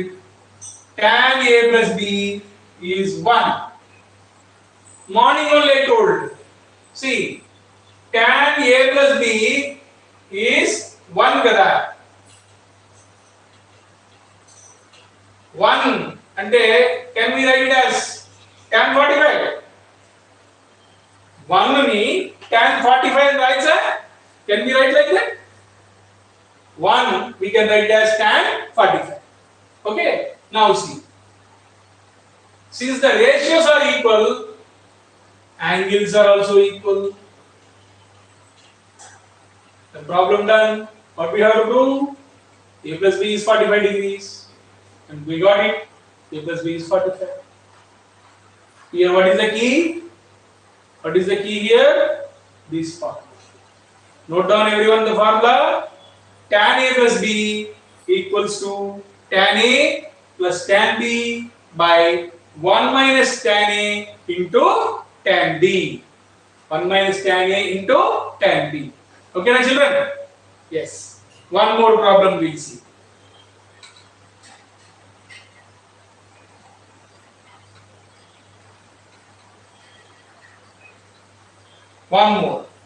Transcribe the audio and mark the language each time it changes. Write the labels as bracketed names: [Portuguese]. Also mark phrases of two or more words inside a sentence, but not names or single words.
[English] Tan A plus B is 1. Morning only I told. See, tan A plus B is 1 kada. 1 అంటే can we write it as tan 45? [Telugu] 1 ni tan 45 అని రాయొచ్చా? [English] Can we write like that? 1 we can write as tan 45. Okay? Now see. Since the ratios are equal, angles are also equal. The problem done. What we have to do? A plus B is 45 degrees. And we got it. A plus B is 45. Here what is the key? What is the key here? This part. Note down everyone the formula. Tan A plus B equals to tan A plus tan B by 1 minus tan A into tan B. 1 minus tan A into tan B. Okay, now children? Yes. One more problem we'll see. One more.